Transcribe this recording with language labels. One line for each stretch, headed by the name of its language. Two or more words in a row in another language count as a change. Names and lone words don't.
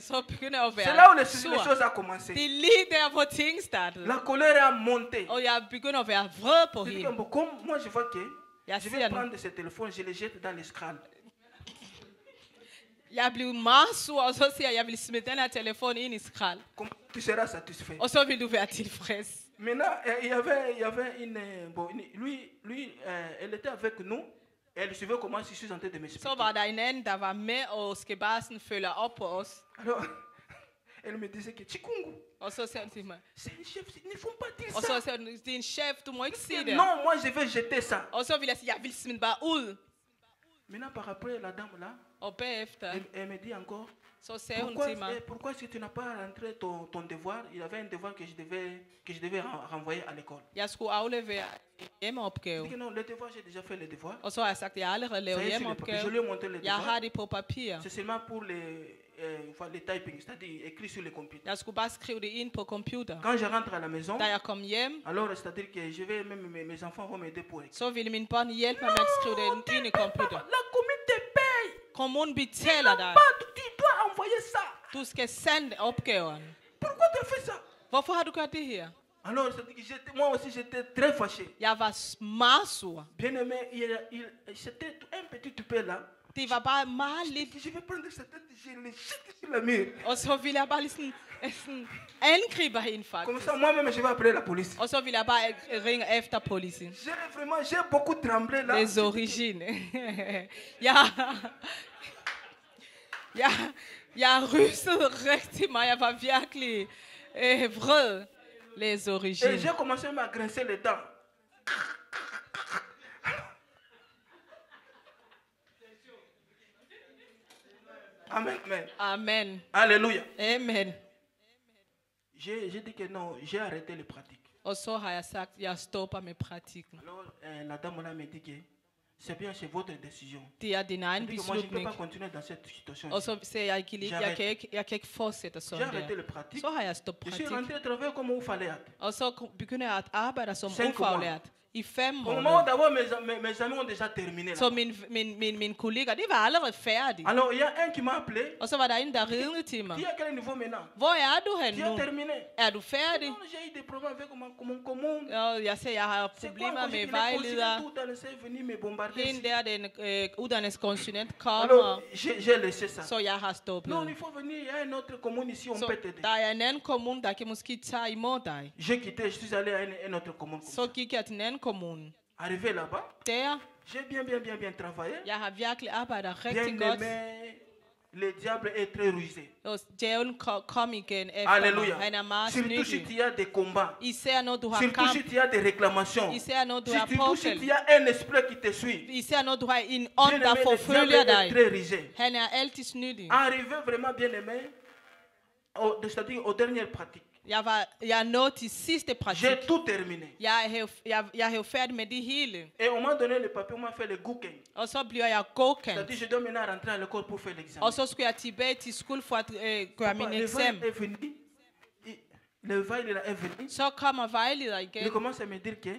Danish: Så begynder jeg at være
French: C'est là où les choses ont commencé.
Danish: Det er lige der, hvor ting startede.
French: La colère a monté.
Danish: Og jeg begynder at være vred på hende.
French: Comme moi je vois que je vais prendre ce téléphone, je le jette dans l'escale.
Danish: Jeg blev meget sur, og så siger jeg vil smide den her telefon ind i skrald.
French: Tu seras satisfait.
Danish: Og så vil du være tilfreds.
French: Maintenant, il y avait lui, elle était avec nous. Elle suivait comment je suis en train de m'expliquer.
Danish: Så var der en anden, der var med og skal bare sådan følge op på os.
French: Alors, elle me disait que Chikungu.
Danish: Og så sagde hun til mig.
French: C'est un chef, il ne faut pas dire ça.
Danish: Og så sagde hun, det er en chef, du må ikke sige det.
French: Non, moi je vais jeter ça.
Danish: Og så vil jeg sige, jeg vil smide bare ud.
French: Maintenant, par après, la dame là, elle me dit encore, pourquoi est-ce que tu n'as pas rentré ton devoir? Il y avait un devoir que je devais renvoyer à l'école.
Danish: Jeg skulle aflevere hjemmeopgave.
French: Non, le devoir, j'ai déjà fait le devoir.
Danish: Og så har jeg sagt, at jeg allerede lavet hjemmeopgave.
French: Je lui ai montré le devoir.
Danish: Jeg har det på papir.
French: C'est seulement pour les typing, c'est-à-dire écrit sur le computer.
Danish: Jeg skulle bare skrive det ind på computer.
French: Quand je rentre à la maison,
Danish: da jeg kom hjem,
French: alors c'est-à-dire que je vais même mes enfants vont m'aider pour écrire.
Danish: Så ville mine børn hjælpe mig med at skrive det ind i computer.
French: La commune te paye.
Danish: Kommunen betaler dig.
French: Tu dois envoyer ça.
Danish: Du skal sende opgaven.
French: Pourquoi tu as fait ça?
Danish: Hvorfor har du gjort det her?
French: Alors, moi aussi j'étais très fâché.
Danish: Jeg var meget sur.
French: Bien aimé, c'était un petit toupet là.
Danish: Det var bare meget lidt.
French: Je vais prendre sa tête, je le jette sur la mur.
Danish: Og så ville jeg bare lige sådan angribe hende faktisk.
French: Comme ça, moi-même, je vais appeler la police.
Danish: Og så ville jeg bare ringe efter politiet.
French: J'ai beaucoup tremblé là. Les origines.
Danish: Jeg rystede rigtig meget. Jeg var virkelig vred.
French: Les origines. Et j'ai commencé à grincer les dents. Amen. Amen. Alléluia. Amen. J'ai dit que non, j'ai arrêté les pratiques.
Danish: Og så har jeg sagt, jeg stopper med praktikken.
French: Alors, la dame là me dit que c'est bien, c'est votre décision.
Danish: Det er din egen beslutning.
French: Moi, je ne peux pas continuer dans cette situation.
Danish: Og så siger jeg kan ikke fortsætte sådan der.
French: J'ai arrêté les pratiques.
Danish: Så har jeg stoppet praktik.
French: Je suis rentré travailler comme ufaglært.
Danish: Og så begynder jeg at arbejde som ufaglært. I 5 måneder.
French: Au moment d'abord, mes amis ont déjà terminé.
Danish: Så min kollega, det var allerede færdige.
French: Alors, il y a un qui m'a appelé.
Danish: Og så var der en, der ringede til mig.
French: Tu es à quel niveau maintenant?
Danish: Hvor er du hen nu?
French: Tu as terminé.
Danish: Er du færdig?
French: Non, j'ai eu des problèmes avec mon commune.
Danish: Jeg siger, jeg har problemer med vejledere. Hende der, den uddannelseskonsulent kommer.
French: Alors, j'ai laissé ça.
Danish: Så jeg har stoppet.
French: Non, il faut venir, il y a une autre commune ici, on peut t'aider.
Danish: Der er en anden kommune, der kan måske tage imod dig.
French: J'ai quitté, je suis allé à une autre commune.
Danish: Så gik jeg til en anden kommune.
French: Arrivé là-bas, j'ai bien travaillé.
Danish: Jeg har virkelig arbejdet rigtig godt.
French: Le diable est très rusé.
Danish: Djævlen kom igen efter Alléluia. mig. Han er meget
French: surtout si tu as des combats.
Danish: Især når du har
French: surtout
Danish: kamp.
French: Si tu as des réclamations.
Danish: Især når du har
French: surtout si tu as un esprit qui te suit.
Danish: Især når du har en ånd, der forfølger dig.
French: Très rusé.
Danish: Han er altid snydig.
French: Arrivé vraiment bien aimé, c'est-à-dire aux dernières pratiques.
Danish: Jeg nåede til sidste praktik.
French: J'ai tout terminé.
Danish: Jeg har færdig med det hele.
French: Et on m'a donné le papier, on m'a fait le gooking.
Danish: Og så bliver jeg godkendt.
French: C'est-à-dire je dois maintenant rentrer à l'école pour faire l'examen.
Danish: Og så skulle jeg tilbage til skole for at gøre min eksamen.
French: Le vejleder est venu.
Danish: Så kommer vejleder igen.
French: Il commence à me dire que.